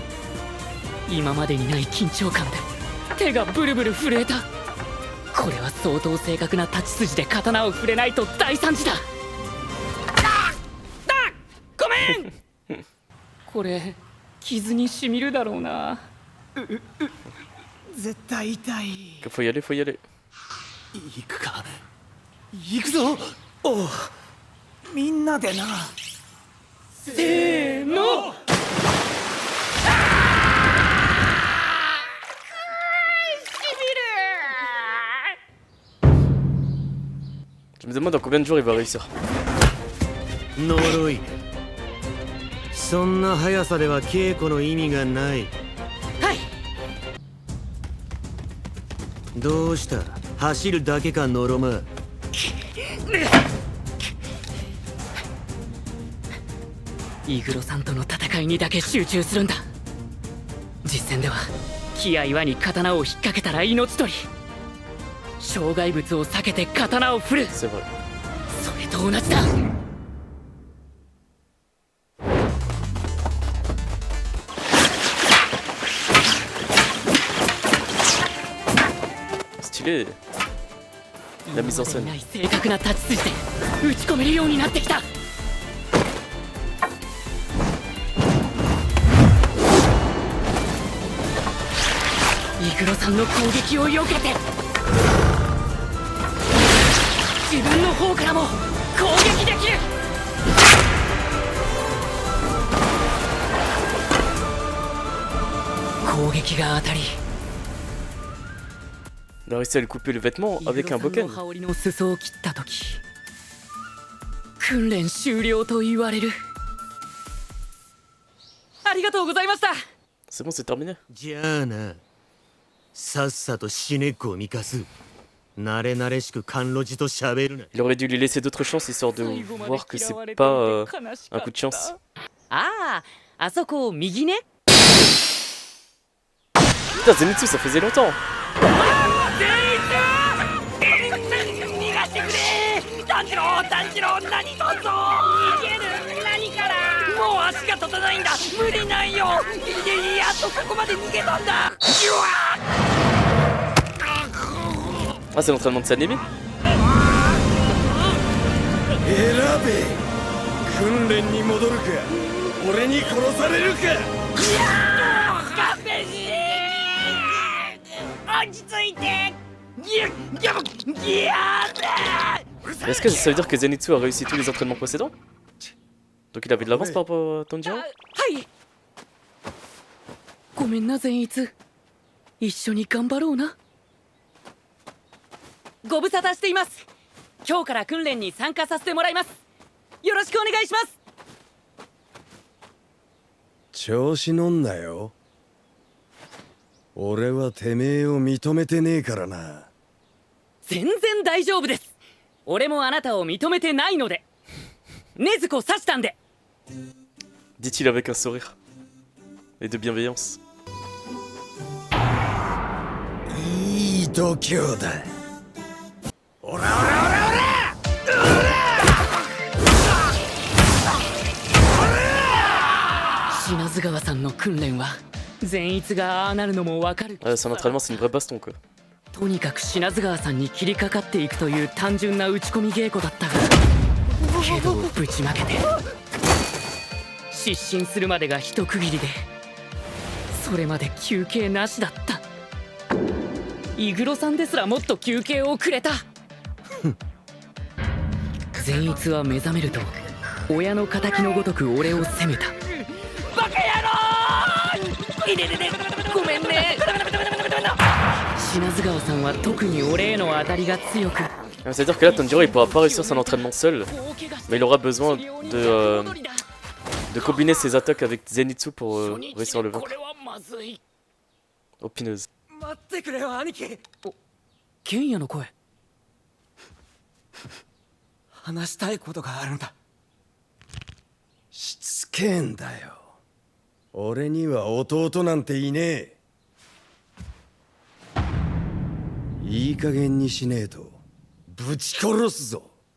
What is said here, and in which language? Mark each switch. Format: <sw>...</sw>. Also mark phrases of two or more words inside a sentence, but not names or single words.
<ja>今までにない緊張感で手がブルブル震えた。これは相当正確な太刀筋で刀を触れないと大惨事だ。ごめんこれ傷にしみるだろうな。絶対痛い。</ja> <fr>Faut y aller, faut y aller.</fr> <ja>行くか。行くぞ。おう、みんなでな。せーの。</ja> <fr>Je me demande en combien de jours il va réussir.</fr> <ja>呪い。そんな速さでは稽古の意味がない。はい。どうした、走るだけかノロマ。イグロさんとの戦いにだけ集中するんだ。実戦では木や岩に刀を引っ掛けたら命取り。障害物を避けて刀を振る。</ja> <fr>C'est vrai.</fr> <ja>それと同じだ。</ja> <fr>Stylé. La mise en scène.</fr> <ja>今までにない正確な太刀筋で打ち込めるようになってきた。イグロさんの攻撃を避けて自分の方からも攻撃できる。攻撃が当たり</ja> <fr>Il a réussi à lui couper le vêtement avec un</fr> <ja>イグロさん</ja> <fr>Boken.</fr> <ja>の羽織の裾を切った時訓練終了と言われる。ありがとうございました。</ja> <fr>C'est bon, c'est terminé.</fr> <ja>じゃあな、さっさと死ねゴミかす。慣れ慣れしく甘露寺と喋るな。</ja> <fr>Il aurait dû lui laisser d'autres chances histoire de voir que c'est pas un coup de chance.</fr> <ja>ああ、あそこ右ね。</ja> <fr>Putain, Zenitsu, ça faisait longtemps.</fr> <ja>逃がしてくれ。炭治郎炭治郎、何とぞ逃げる。何から。もう足が立たないんだ。無理ないよ。やっとここまで逃げたんだ。</ja> <fr>Ah, c'est l'entraînement de Sanemi.</fr> <ja>選べ。訓練に戻るか、俺に殺されるか。勘弁し。落ち着いて。</ja> <fr>Est-ce que ça veut dire que Zenitsu a réussi tous les entraînements précédents? Donc il avait de l'avance par rapport à Tanjiro?</fr> <ja>はい。ごめんな善逸。一緒に頑張ろうな。ご無沙汰しています。今日から訓練に参加させてもらいます。よろしくお願いします。調子乗んなよ。俺はてめえを認めてねえからな。全然大丈夫です。俺もあなたを認めてないので。禰豆子刺したんで。</ja> <fr>Dit-il avec un sourire. Et de bienveillance.</fr> <ja>いい度胸だ。オラオラオラオラ。島津川さんの訓練は善逸がああなるのもわかる。</ja> <fr>Son entraînement c'est une vraie baston quoi.</fr> <ja>とにかく品津川さんに切りかかっていくという単純な打ち込み稽古だったが、けどぶちまけて失神するまでが一区切りで、それまで休憩なしだった。イグロさんですらもっと休憩をくれた。善逸は目覚めると親の敵のごとく俺を責めた。バカ野郎！いでででごめんね。品津川さんは特に俺への当たりが強く。</ja> <fr>C'est-à-dire que là, Tanjiro il pourra pas réussir son entraînement seul, mais il aura besoin de combiner ses attaques avec Zenitsu pour réussir le vaincre. Opineuse.</fr> <ja>待ってくれよ兄貴。ケンヤの声。話したいことがあるんだ。しつけえんだよ。俺には弟なんていねえ。いい加減にしねえとぶち殺すぞ。</ja>